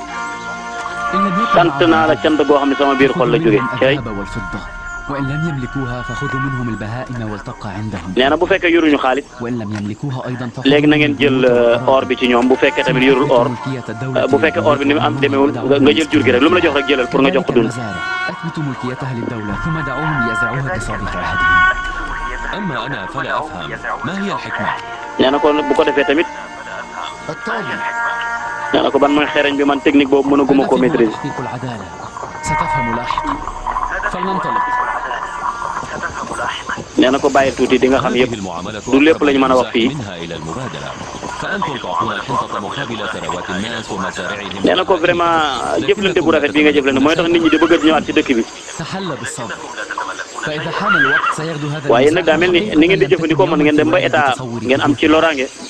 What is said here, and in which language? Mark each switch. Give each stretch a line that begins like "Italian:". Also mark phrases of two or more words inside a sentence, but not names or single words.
Wolof: sant naa la cant goo xam ne sama biir xol la jóge cay nee na bu fekkee yoruñu xaalis léegi na ngeen jël or bi ci ñoom bu fekkee tamit yorul or bu fekkee or bi ni mu am demeewul nga jël jur gi rek lu mu la jox rek jëlal pour nga jox ko dund. nee na ko bu ko defee tamit nee na ko ban mooy xereñ bi man technique boobu mënaguma koo maîtriser.
Arabic: ستفهم لاحقا فلننطلق.
Wolof: nee na ko bàyyi tuuti di nga xam yëpp du lépp lañu mën a wax fii. nee na ko vraiment jëflante bu rafet bi nga jëflante mooy tax nit ñi di bëgg a ñëwaat ci dëkk bi. waaye nag daa mel ni ngeen di jëfandikoo mën ngeen dem ba état ngeen am ci loraange.